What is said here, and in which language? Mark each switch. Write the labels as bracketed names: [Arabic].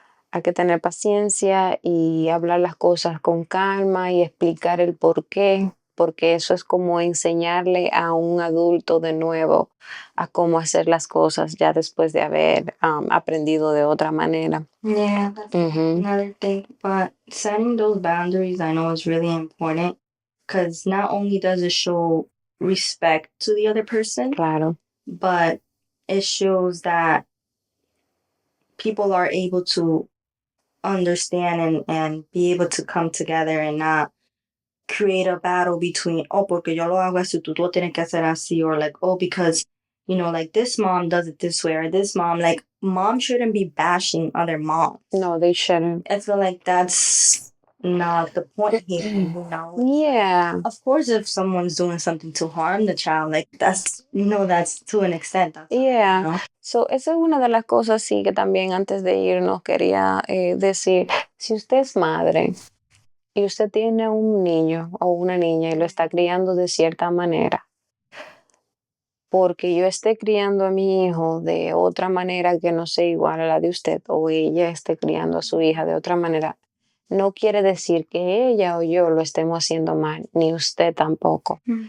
[Spanish] Hay que tener paciencia y hablar las cosas con calma y explicar el por qué, porque eso es como enseñarle a un adulto de nuevo a cómo hacer las cosas ya después de haber aprendido de otra manera. [English] Yeah, that's another thing. But setting those boundaries, I know, is really important because not only does it show respect to the other person, [Spanish] Claro. [English] but it shows that people are able to understand and be able to come together and not create a battle between, oh, [Spanish] porque yo lo hago así, tú lo tienes que hacer así, [English] or like, oh, because, you know, like this mom does it this way, or this mom, like, mom shouldn't be bashing other moms. No, they shouldn't. I feel like that's not the point here, you know? Yeah. Of course, if someone's doing something to harm the child, like, that's, you know, that's to an extent. That's Yeah. you know? [Spanish] So, esa es una de las cosas, sí, que también antes de irnos quería decir, si usted es madre y usted tiene un niño o una niña y lo está criando de cierta manera, porque yo esté criando a mi hijo de otra manera que no sea igual a la de usted, o ella esté criando a su hija de otra manera, no quiere decir que ella o yo lo estemos haciendo mal, ni usted tampoco.